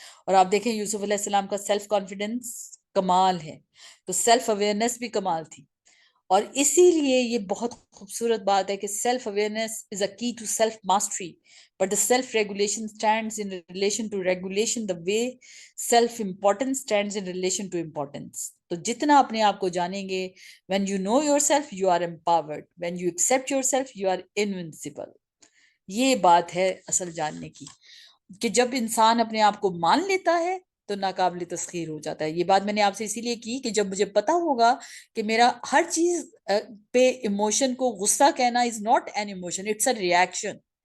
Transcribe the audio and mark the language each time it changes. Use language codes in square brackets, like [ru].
[ur] اور آپ دیکھیں یوسف علیہ السلام کا سیلف کانفیڈنس کمال ہے، تو سیلف اویئرنیس بھی کمال تھی. اور اسی لیے یہ بہت خوبصورت بات ہے کہ [en] Self awareness is a key to self mastery, but the self regulation stands in relation to regulation the way self importance stands in relation to importance. [ur] تو جتنا اپنے آپ کو جانیں گے, [en] when you know yourself you are empowered, when you accept yourself you are invincible. [ur] یہ بات ہے اصل جاننے کی, کہ جب انسان اپنے آپ کو مان لیتا ہے تو ناقابل تسخیر ہو جاتا ہے. یہ بات میں نے آپ سے اسی لیے کی کہ جب مجھے پتا ہوگا کہ میرا ہر چیز پہ ایموشن کو غصہ کہنا [en] is not an emotion, it's a reaction.